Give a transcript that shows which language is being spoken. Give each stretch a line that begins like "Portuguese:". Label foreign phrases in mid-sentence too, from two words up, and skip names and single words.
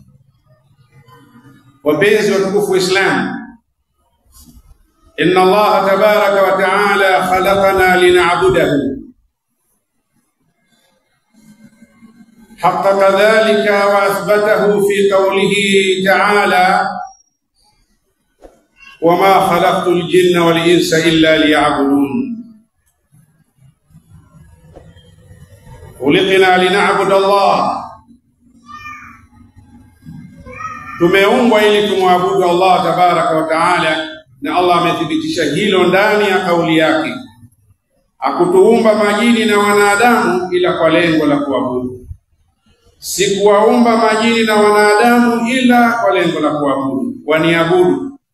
Swahili: Wapenzi watukufu
Arabic: Islam, إن الله تبارك وتعالى خلقنا لنعبده حق ذلك وأثبته في قوله تعالى وما خلقت الجن والإنس إلا ليعبدون. خلقنا لنعبد الله،
Swahili: tumeumbwa ili tumwabudu
Arabic: الله تبارك وتعالى,
Swahili: na Allah amethibitisha hilo ndani ya kauli yake. Hakutuumba majini na wanadamu ila kwa lengo la kuabudu. Sikuwaumba majini na wanadamu ila kwa lengo la kuabudu, waniabudu.